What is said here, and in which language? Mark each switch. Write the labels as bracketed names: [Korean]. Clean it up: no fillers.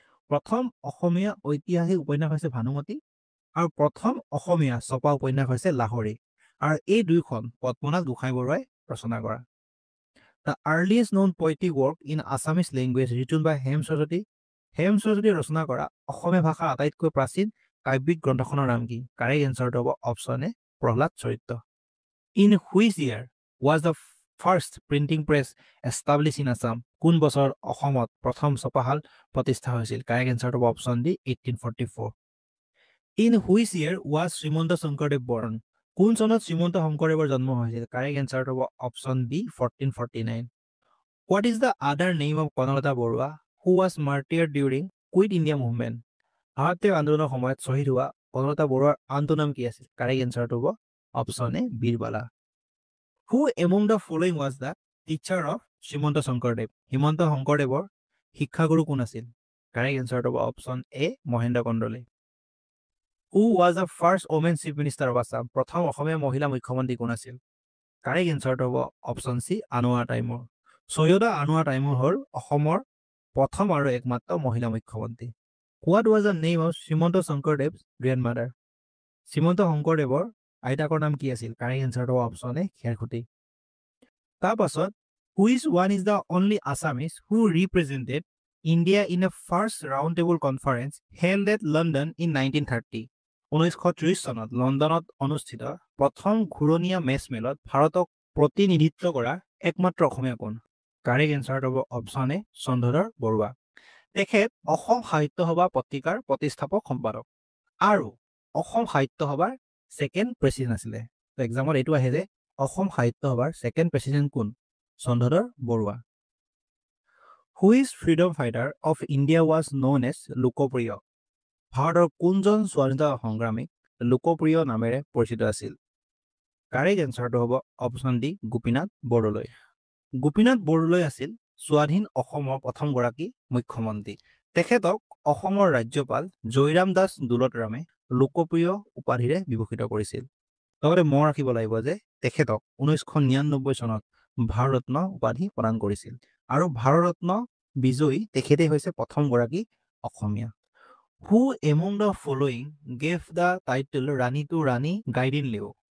[Assamese] প্ৰথম অসমীয়া ঐতিহাসিক উপন্যাস হৈছে ভানুমতী আৰু প্ৰথম অসমীয়া ছপা উপন্যাস হৈছে লাহৰী। আৰু এই দুইখন পদ্মনাথ গোহাঁই বৰুৱাই ৰচনা কৰা। [English] The earliest known poetic work in Assamese language written by Hem Saraswati [Assamese] ৰচনা কৰা অসমীয়া ভাষাৰ আটাইতকৈ প্ৰাচীন কাব্যিক গ্ৰন্থখনৰ নাম কি? [English] Correct এনচাৰটো হ'ব option A Prahlad Charitra. In which year was the first printing press established in Assam? [Assamese] কোন বছৰত অসমত প্ৰথম ছপাশাল প্ৰতিষ্ঠা হৈছিল? [English] Correct এনচাৰটো হ'ব option D 1844। In which year was Srimanta Sankardev born? [Assamese] কোন চনত শ্ৰীমন্ত শংকৰদেৱৰ জন্ম হৈছিল? [English] Correct এনচাৰটো হ'ব option B 1449। What is the other name of Kanaklata Barua who was martyred during Quit India movement? [Assamese] ভাৰতীয় আন্দোলনৰ সময়ত শ্বহীদ হোৱা কনকলতা বৰুৱাৰ আনটো নাম কি আছিল? [English] Correct এনচাৰটো হ'ব option A Birbala. Who among the following was the teacher of Srimanta Sankardev? [Assamese] Himanta শংকৰদেৱৰ শিক্ষাগুৰু কোন আছিল? [English] Correct এনচাৰটো হ'ব option A Mahendra Kandali. Who was the first woman chief minister of Assam? [Assamese] প্ৰথম অসমীয়া মহিলা মুখ্যমন্ত্ৰী কোন আছিল? [English] Correct এনচাৰটো হ'ব option C Anowara Taimur. [Assamese] Syeda Anowar Timur হ'ল অসমৰ প্ৰথম আৰু একমাত্ৰ মহিলা মুখ্যমন্ত্ৰী। [English] What was the name of Srimanta Sankardev's grandmother? [Assamese] Srimanta শংকৰদেৱৰ আইতাকৰ নাম কি আছিল? [English] Correct এনচাৰটো হ'ব option A Kherkhuti. তাৰপাছত which one is the only Assamese who represented India in a first round table conference held at London in 1930? [Assamese] 1930 চনত লণ্ডনত অনুষ্ঠিত প্ৰথম ঘূৰণীয়া মেচমেলত ভাৰতক প্ৰতিনিধিত্ব কৰা একমাত্ৰ অসমীয়া কোন? [English] Correct এনচাৰটো হ'ব option A Chandradhar Barua. [Assamese] তেখেত অসম সাহিত্য সভা পত্ৰিকাৰ প্ৰতিষ্ঠাপক সম্পাদক আৰু অসম সাহিত্য সভাৰ ছেকেণ্ড প্ৰেচিডেণ্ট আছিলে। এক্সামত এইটো আহে যে অসম সাহিত্য সভাৰ ছেকেণ্ড প্ৰেচিডেণ্ট কোন? Chandradhar Barua. [English] Which freedom fighter of India was known as Lokpriya? [Assamese] ভাৰতৰ কোনজন স্বাধীনতা সংগ্ৰামীক লোকপ্ৰিয় নামেৰে পৰিচিত আছিল? [English] Correct এনচাৰটো হ'ব option D Gopinath Bordoloi. [Assamese] গোপীনাথ বৰদলৈ আছিল স্বাধীন অসমৰ প্ৰথমগৰাকী মুখ্যমন্ত্ৰী। তেখেতক অসমৰ ৰাজ্যপাল জয়ৰাম দাস দোলতৰামে লোকপ্ৰিয় উপাধিৰে বিভূষিত কৰিছিল। লগতে মনত ৰাখিব লাগিব যে তেখেতক 1999 চনত ভাৰত ৰত্ন উপাধি প্ৰদান কৰিছিল আৰু ভাৰত ৰত্ন বিজয়ী তেখেতে হৈছে প্ৰথমগৰাকী অসমীয়া। [English] Who among the following gave the title Rani to Rani Gaidinliu?